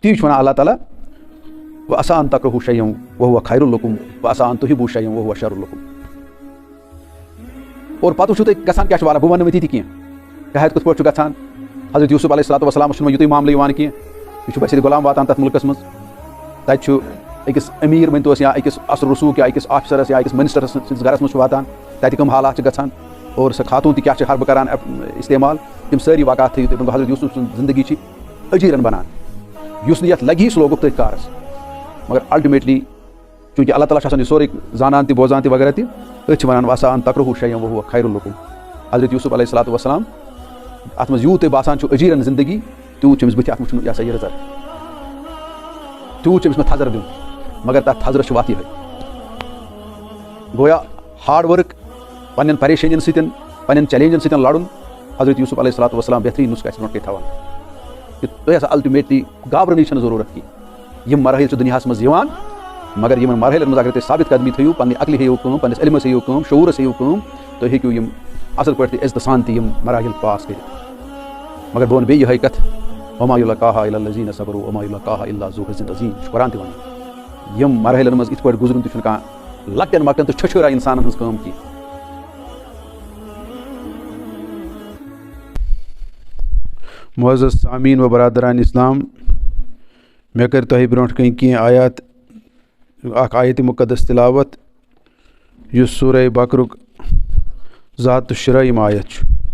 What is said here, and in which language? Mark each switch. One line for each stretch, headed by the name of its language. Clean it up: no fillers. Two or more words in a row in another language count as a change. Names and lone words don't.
Kashmiri: تی چھُ وَنان اللہ تعالیٰ
Arabic: وَعَسَىٰ أَن تَكْرَهُوا شَيْئًا وَهُوَ خَيْرٌ لَكُمْ وَعَسَىٰ أَن تُحِبُّوا شَيْئًا وَهُوَ شَرٌّ لَكُمْ.
Kashmiri: اور پَتہٕ وٕچھِو تُہۍ گژھان کیٛاہ چھُ والا بہٕ وَنہٕ نہٕ وۄنۍ تہِ کینٛہہ کیٛاہ کِتھ پٲٹھۍ چھُ گژھان. حضرت یوٗسف
Arabic: علیہ الصلوۃ والسلام
Kashmiri: چھُنہٕ یُتُے معاملہٕ یِوان کینٛہہ یہِ چھُ بٔسِتھ غلام واتان تَتھ مُلکَس منٛز. تَتہِ چھُ أکِس امیٖر ؤنۍتوس یا أکِس اثر رسوٗخ یا أکِس آفِسَرَس یا أکِس مِنِسٹَرَس سٕنٛدِس گَرَس منٛز چھُ واتان تَتہِ کٕم حالات چھِ گژھان اور سۄ خاتوٗن تہِ کیٛاہ چھِ حربہٕ کَران اِستعمال. تِم سٲری واقعات تھٲیِو تُہۍ. حضرت یوٗسف سٕنٛز زندگی چھِ أجیٖرَن بَنان. یُس نہٕ یَتھ لَگہِ سُہ لوگُکھ تٔتھۍ کارَس مگر الٹِمیٹلی چوٗنٛکہِ اللہ تعالیٰ چھُ آسان یہِ سورُے زانان تہِ بوزان تہِ وغیرہ تہِ أتھۍ چھِ وَنان
Arabic: وَعَسَىٰ أن تَكْرَهُوا شَيْئًا وَهُوَ خَيْرٌ لَكُمْ.
Kashmiri: حضرت یوٗسف
Arabic: علیہ الصلوۃ والسلام
Kashmiri: اَتھ منٛز یوٗت تۄہہِ باسان چھُ أجیٖرَن زندگی تیوٗت چھُ أمِس بٕتھِ اَتھ وٕچھُن یہِ ہسا یہِ رٕژَر تیوٗت چھُ أمِس مےٚ تھَزر دیُن مگر تَتھ تھَزرَس چھُ وَتھ یِہوٚے گویا ہاڈ ؤرٕک پنٛنٮ۪ن پریشٲنین سۭتۍ پنٛنٮ۪ن چیلینجن سۭتۍ لڑُن. حضرت یوٗسف
Arabic: علیہ الصلوۃ والسلام
Kashmiri: بہتریٖن نُسخہٕ اَسہِ برونٛٹھ کَنۍ تھاوان کہِ تُہۍ ہسا الٹِمیٹلی گابرنٕچ چھَنہٕ ضروٗرت کینٛہہ. یِم مراحل چھِ دُنیاہَس منٛز یِوان مگر یِمن مراحلن منٛز اگر تُہۍ ثابت قدمی تھٲیِو پنٛنہِ عقلہِ ہیٚیِو کٲم پنٛنِس علمَس ہیٚیِو کٲم شعوٗرَس ہیٚیِو کٲم تُہۍ ہیٚکِو یِم اَصٕل پٲٹھۍ تہِ عزتہٕ سان تہِ یِم مراحل پاس کٔرِتھ. مگر بہٕ وَنہٕ بیٚیہِ یِہوٚے کَتھ
Arabic: وَمَا یُلَقَّاهَا إِلَّا الَّذِينَ صَبَرُوا وَمَا یُلَقَّاهَا إِلَّا ذُو حَظٍّ عَظِيمٍ.
Kashmiri: یہِ چھُ قرآن تہِ وَنان یِم مراحلن منٛز یِتھ پٲٹھۍ گُزرُن تہِ چھُنہٕ کانٛہہ لۄکٹٮ۪ن مۄکٹٮ۪ن تہٕ چھُچھُرا اِنسانَن ہٕنٛز کٲم کینٛہہ. معزز سامعیٖن و برادران اسلام مےٚ کٔرۍ تۄہہِ برونٛٹھ کَنۍ کینٛہہ آیات اکھ آیتِ مُقدس تِلاوت یُس سوٗرہ بقرُک 203 آیت چھُ